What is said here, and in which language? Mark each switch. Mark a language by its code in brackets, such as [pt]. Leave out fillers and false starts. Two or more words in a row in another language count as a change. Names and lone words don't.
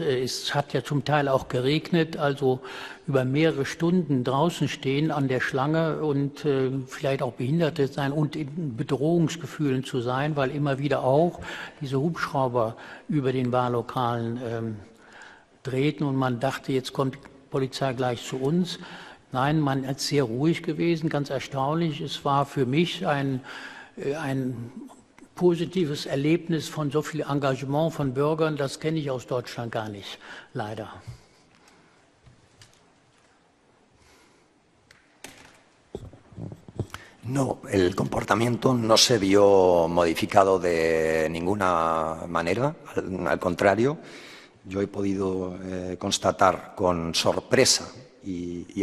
[de] Es hat ja zum Teil auch geregnet, also über mehrere Stunden draußen stehen an der Schlange und vielleicht auch Behinderte sein und in Bedrohungsgefühlen zu sein, weil immer wieder auch diese Hubschrauber über den Wahllokalen drehten und man dachte, jetzt kommt die Polizei gleich zu uns. Nein, man ist sehr ruhig gewesen, ganz erstaunlich. Es war für mich ein positives Erlebnis von so viel Engagement von Bürgern, das kenne ich aus Deutschland gar nicht, leider. [es] No, el comportamiento no se vio modificado de ninguna manera, al contrario, yo he podido constatar con sorpresa y